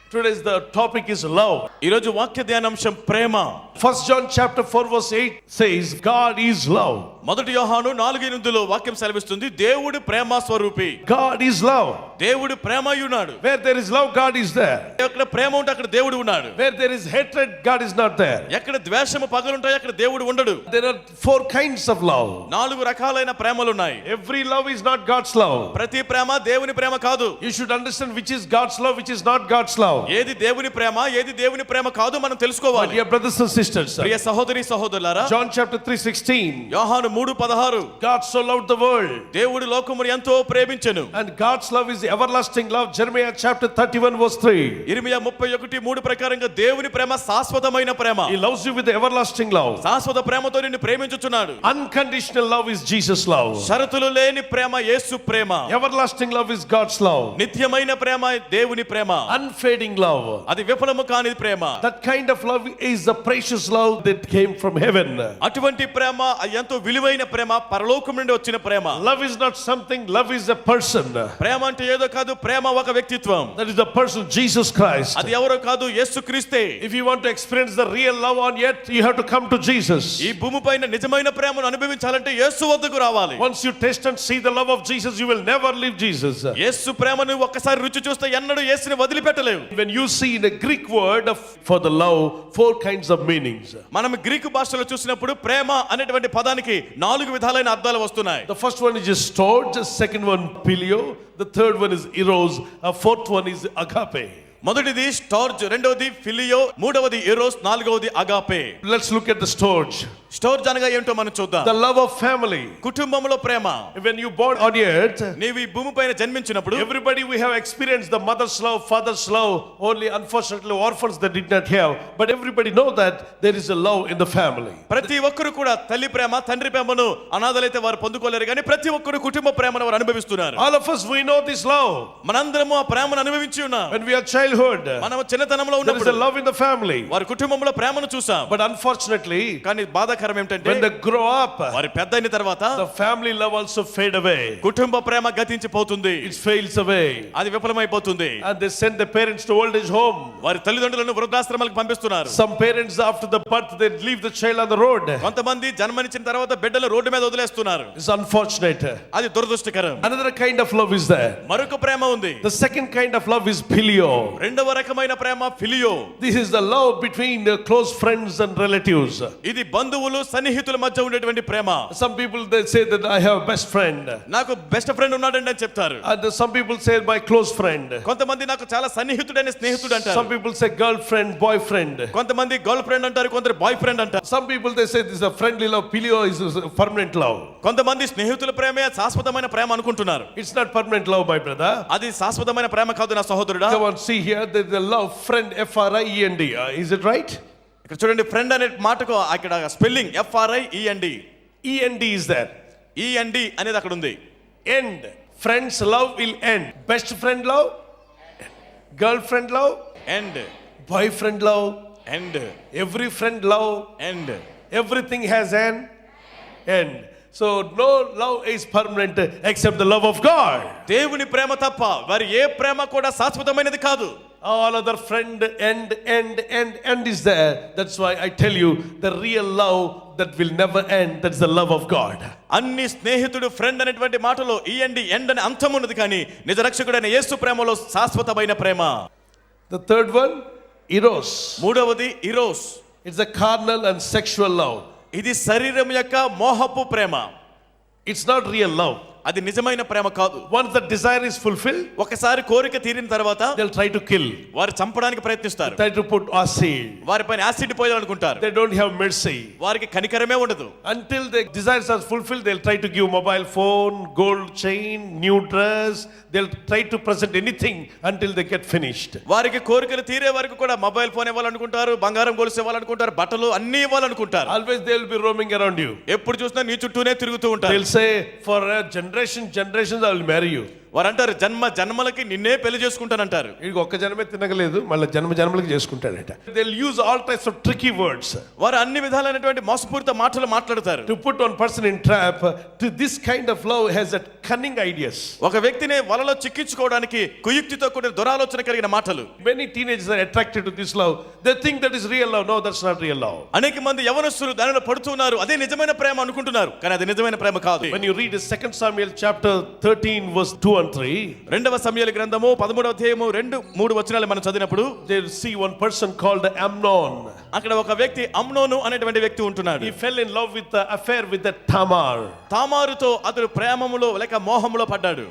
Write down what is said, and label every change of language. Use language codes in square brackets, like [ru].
[en] Today's the topic is love. [te] ఈ రోజు వాక్య ధ్యానాంశం ప్రేమ. [en] 1 John chapter 4 verse 8 says God is love. [te] మొదటి యోహాను 4:8లో వాక్యం సెలవిస్తుంది, దేవుడు ప్రేమ స్వరూపి. [en] God is love. [te] దేవుడు ప్రేమయున్నాడు. [en] Where there is love, God is there. [te] ఎక్కడ ప్రేమ ఉంటే అక్కడ దేవుడు ఉన్నాడు. [en] Where there is hatred, God is not there. [te] ఎక్కడ ద్వేషము పగలుంటాయో అక్కడ దేవుడు ఉండడు. [en] There are 4 kinds of love. [te] 4 రకాలైన ప్రేమలు ఉన్నాయి. [en] Every love is not God's love. [te] ప్రతి ప్రేమ దేవుని ప్రేమ కాదు. [en] You should understand which is God's love, which is not God's love. [te] ఏది దేవుని ప్రేమ, ఏది దేవుని ప్రేమ కాదు మనం తెలుసుకోవాలి. [en] Dear brothers and sisters, [te] ప్రియ సహోదరి సహోదరులారా, [en] John chapter 3:16, [te] యోహాను 3:16, [en] God so loved the world. [te] దేవుడు లోకమును ఎంతో ప్రేమించెను. [en] And God's love is everlasting love. Jeremiah chapter 31 verse 3. [te] ఇర్మియా 31:3 ప్రకారంగా దేవుని ప్రేమ శాశ్వతమైన ప్రేమ. [en] He loves you with everlasting love. [te] శాశ్వత ప్రేమతో నిన్ను ప్రేమించుచున్నాడు. [en] Unconditional love is Jesus' love. [te] షరతులు లేని ప్రేమ యేసు ప్రేమ. [en] Everlasting love is God's love. [te] నిత్యమైన ప్రేమ దేవుని ప్రేమ. [en] Unfading love. [te] అది విఫలము కాని ప్రేమ. [en] That kind of love is the precious love that came from heaven. [te] అటువంటి ప్రేమ ఎంతో విలువైన ప్రేమ, పరలోకం నుండి వచ్చిన ప్రేమ. [en] Love is not something, love is a person. [te] ప్రేమ అంటే ఏదో కాదు, ప్రేమ ఒక వ్యక్తిత్వం. [en] That is the person Jesus Christ. [te] అది ఎవరో కాదు, యేసుక్రీస్తే. [en] If you want to experience the real love on earth, you have to come to Jesus. [te] ఈ భూమిపైన నిజమైన ప్రేమను అనుభవించాలంటే యేసు వద్దకు రావాలి. [en] Once you taste and see the love of Jesus, you will never leave Jesus. [te] యేసు ప్రేమను ఒక్కసారి రుచి చూస్తే ఎన్నడూ యేసుని వదిలిపెట్టలేవు. [en] When you see in the Greek word for the love, 4 kinds of meanings. [te] మనం గ్రీకు భాషలో చూసినప్పుడు ప్రేమ అనేటువంటి పదానికి 4 విధాలైన అర్థాలు వస్తున్నాయి. [en] The first one is storge, the second one phileo, the third one is eros, the fourth one is agape. [te] మొదటిది starch, రెండవది phileo, మూడవది ఎరోస్, నాలుగవది agape. [en] Let's look at the storge. [te] Starch అనగా ఏంటో మనం చూద్దాం. [en] The love of family. [te] కుటుంబంలో ప్రేమ. [en] When you born on earth, [te] నీవు ఈ భూమిపైన జన్మించినప్పుడు [en] everybody we have experienced the mother's love, father's love. Only unfortunately orphans that did not have, but everybody know that there is a love in the family. [te] ప్రతి ఒక్కరు కూడా తల్లి ప్రేమ, తండ్రి ప్రేమను అనాథలైతే వారు పొందుకోలేరు, కానీ ప్రతి ఒక్కరు కుటుంబ ప్రేమను వారు అనుభవిస్తున్నారు. [en] All of us we know this love. [te] మనందరము ఆ ప్రేమను అనుభవించి ఉన్నాం. [en] When we are childhood, [te] మనం చిన్నతనంలో [en] there is [te] ఉన్నప్పుడు [en] a love in the family. [te] వారి కుటుంబంలో ప్రేమను చూసాం. [en] But unfortunately, [te] కానీ బాధాకరం ఏంటంటే [en] when they grow up, [te] వారి పెద్ద అయిన తర్వాత [en] the family love also fade away. [te] కుటుంబ ప్రేమ గతించిపోతుంది. [en] It fails away. [te] అది విఫలమైపోతుంది. [en] And they send their parents to old age home. [te] వారి తల్లిదండ్రులను వృద్ధాశ్రమాలకు పంపిస్తున్నారు. [en] Some parents after the birth they leave the child on the road. [te] కొంతమంది జన్మనిచ్చిన తర్వాత బిడ్డలు రోడ్డు మీద వదిలేస్తున్నారు. [en] It's unfortunate. [te] అది దురదృష్టకరం. [en] Another kind of love is there. [te] మరొక ప్రేమ ఉంది. [en] The second kind of love is phileo. [te] రెండవ రకమైన ప్రేమ phileo. [en] This is the love between close friends and relatives. [te] ఇది బంధువులు సన్నిహితుల మధ్య ఉండేటువంటి ప్రేమ. [en] Some people they say that I have a best friend. [te] నాకు బెస్ట్ ఫ్రెండ్ ఉన్నాడండి అని చెప్తారు. [en] And some people say my close friend. [te] కొంతమంది నాకు చాలా సన్నిహితుడైన స్నేహితుడు అంటారు. [en] Some people say girlfriend, boyfriend. [te] కొంతమంది గర్ల్ ఫ్రెండ్ అంటారు, కొందరు బాయ్ ఫ్రెండ్ అంటారు. [en] Some people they say this is a friendly love. Phileo is a permanent love. [te] కొంతమంది స్నేహితుల ప్రేమే శాశ్వతమైన ప్రేమ అనుకుంటున్నారు. [en] It's not permanent love, my brother. [te] అది శాశ్వతమైన ప్రేమ కాదు నా సహోదరుడా. [en] Come on, see here there is a love, friend, friend. Is it right? [te] ఇక్కడ చూడండి, ఫ్రెండ్ అనే మాటకు అక్కడ spelling FRIEND. [en] END is there. [te] END అనేది అక్కడ ఉంది. [en] End. Friends love will end. Best friend love, girlfriend love, End. boyfriend love, End. every friend love, End. everything has an end. So no love is permanent except the love of God. [te] దేవుని ప్రేమ తప్ప వారి ఏ ప్రేమ కూడా శాశ్వతమైనది కాదు. [en] All other friend end is there. That's why I tell you the real love that will never end, that's the love of God. [te] అన్ని స్నేహితుడు friend అనేటువంటి మాటలో END ఎండ్ అనే అంతం ఉన్నది, కానీ నిజ రక్షకుడైన యేసు ప్రేమలో శాశ్వతమైన ప్రేమ. [en] The third one, eros. [te] మూడవది Eros. [en] It's a carnal and sexual love. [te] ఇది శరీరం యొక్క మోహపు ప్రేమ. [en] It's not real love. [te] అది నిజమైన ప్రేమ కాదు. [en] Once the desire is fulfilled, [te] ఒకసారి కోరిక తీరిన తర్వాత [en] they'll try to kill. [te] వారు చంపడానికి ప్రయత్నిస్తారు. [en] Try to put acid. [te] వారిపైన acid పోయాలనుకుంటారు. [en] They don't have mercy. [te] వారికి కనికరమే ఉండదు. [en] Until the desires are fulfilled, they'll try to give mobile phone, gold chain, new dress. They'll try to present anything until they get finished. [te] వారికి కోరికలు తీరే వరకు కూడా mobile phone ఇవ్వాలనుకుంటారు, బంగారం గొలుసు ఇవ్వాలనుకుంటారు, బట్టలు అన్ని ఇవ్వాలనుకుంటారు. [en] Always they will be roaming around you. [te] ఎప్పుడు చూసినా నీ చుట్టూనే తిరుగుతూ ఉంటారు. [en] They'll say for generations I will marry you. [te] వారు అంటారు జన్మ జన్మలకి నిన్నే పెళ్లి చేసుకుంటానంటారు. వీడికి ఒక్క జన్మే తినగలేదు, మళ్ళీ జన్మ జన్మలకి చేసుకుంటాడట. [en] They will use all types of tricky words. [te] వారు అన్ని విధాలైనటువంటి మోసపూరిత మాటలు మాట్లాడతారు. [en] To put one person in trap. To this kind of love has that cunning ideas. [te] ఒక వ్యక్తిని వలలో చిక్కించుకోవడానికి కుయుక్తితో కూడిన దురాలోచన కలిగిన మాటలు. [en] Many teenagers are attracted to this love. They think that is real love. No, that's not real love. [te] అనేక మంది యవనస్తులు దానిలో పడుతున్నారు, అదే నిజమైన ప్రేమ అనుకుంటున్నారు, కానీ అది నిజమైన ప్రేమ కాదు. [en] When you read 2 Samuel chapter 13 verse 2 and 3, [te] రెండవ సమూయేలు గ్రంథము 13వ అధ్యాయము 2-3 వచనాలు మనం చదివినప్పుడు [en] they see one person called Amnon. [te] అక్కడ ఒక వ్యక్తి అమ్నోను అనేటువంటి వ్యక్తి ఉంటున్నాడు. [en] He fell in love with the affair with the Tamar. [te] తామారుతో అతడు ప్రేమములో లేక మోహములో పడ్డాడు.